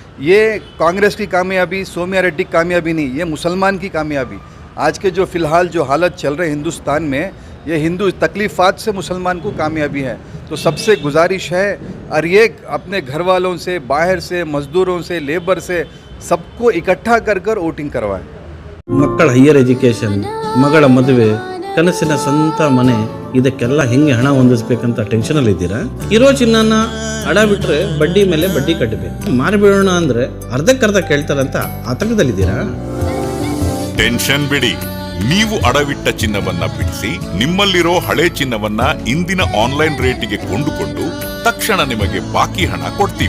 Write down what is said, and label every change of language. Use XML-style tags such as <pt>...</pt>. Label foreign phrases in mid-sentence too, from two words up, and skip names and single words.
<ur>یہ کانگریس کی کامیابی، سومیا ریڈی کی کامیابی نہیں، یہ مسلمان کی کامیابی. آج کے جو فی الحال جو حالت چل رہے ہندوستان میں، یہ ہندو تکلیفات سے مسلمان کو کامیابی ہے. تو سب سے گزارش ہے، اور یہ اپنے گھر والوں سے، باہر سے، مزدوروں سے، لیبر سے، سب کو اکٹھا کر کر ووٹنگ کروائیں.</ur> <kn>ಮಕ್ಕಳ ಹೈಯರ್ ಎಜುಕೇಷನ್, ಮಗಳ ಮದುವೆ, ಕನಸಿನ ಸ್ವಂತ ಮನೆ, ಇದಕ್ಕೆಲ್ಲ ಹೆಂಗೆ ಹಣ ಹೊಂದಿಸ್ಬೇಕಂತ ಟೆನ್ಷನಲ್ಲಿ ಇದ್ದೀರಾ? ಇರೋ ಚಿನ್ನನ ಅಡ ಬಿಟ್ರೆ ಬಡ್ಡಿ ಮೇಲೆ ಬಡ್ಡಿ ಕಟ್ಟಬೇಕು, ಮಾರಿಬಿಡೋಣ ಅಂದ್ರೆ ಅರ್ಧಕ್ಕರ್ಧ ಕೇಳ್ತಾರಂತ ಆತಂಕದಲ್ಲಿದ್ದೀರಾ? ಟೆನ್ಷನ್ ಬಿಡಿ, ನೀವು ಅಡವಿಟ್ಟ ಚಿನ್ನವನ್ನ ಬಿಡಿಸಿ ನಿಮ್ಮಲ್ಲಿರೋ ಹಳೆ ಚಿನ್ನವನ್ನ ಇಂದಿನ ಆನ್ಲೈನ್ ರೇಟಿಗೆ ಕೊಂಡುಕೊಂಡು ತಕ್ಷಣ ನಿಮಗೆ ಬಾಕಿ ಹಣ ಕೊಡ್ತೀವಿ.</kn>